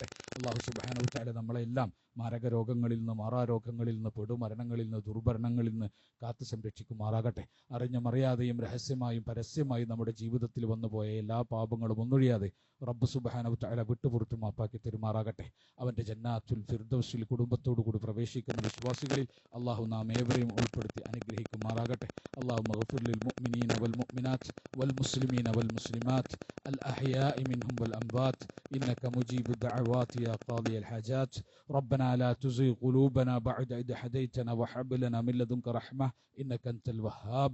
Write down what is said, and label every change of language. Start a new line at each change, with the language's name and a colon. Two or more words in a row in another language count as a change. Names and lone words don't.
Malayalam: അള്ളാഹു
Arabic: سبحانه تعالى
Malayalam: നമ്മളെല്ലാം മാരക രോഗങ്ങളിൽ നിന്ന്, മാറാരോഗങ്ങളിൽ നിന്ന്, പെടുമരണങ്ങളിൽ നിന്ന്, ദുർഭരണങ്ങളിൽ നിന്ന് കാത്തു സംരക്ഷിക്കുമാറാകട്ടെ. അറിഞ്ഞും അറിയാതെയും രഹസ്യമായും പരസ്യമായും നമ്മുടെ ജീവിതത്തിൽ വന്നുപോയ എല്ലാ പാപങ്ങളും ഒന്നൊഴിയാതെ റബ്ബ്
Arabic: سبحانه تعالى
Malayalam: വിട്ടുപുറത്തു മാപ്പാക്കി തരുമാറാകട്ടെ. അവന്റെ
Arabic: جنات الفردوس
Malayalam: കുടുംബത്തോടു കൂടി പ്രവേശിക്കുന്ന വിശ്വാസികളിൽ അള്ളാഹു നാം ഏവരെയും ഉൾപ്പെടുത്തി അനുഗ്രഹിക്കുമാറാകട്ടെ.
Arabic: اللهم اغفر للمؤمنين والمؤمنات والمسلمين والمسلمات الأحياء منهم والأموات إنك مجيب الدعوات يا قاضي الحاجات. ربنا لا تزغ قلوبنا بعد إذ هديتنا وهب لنا من لدنك رحمة إنك أنت الوهاب.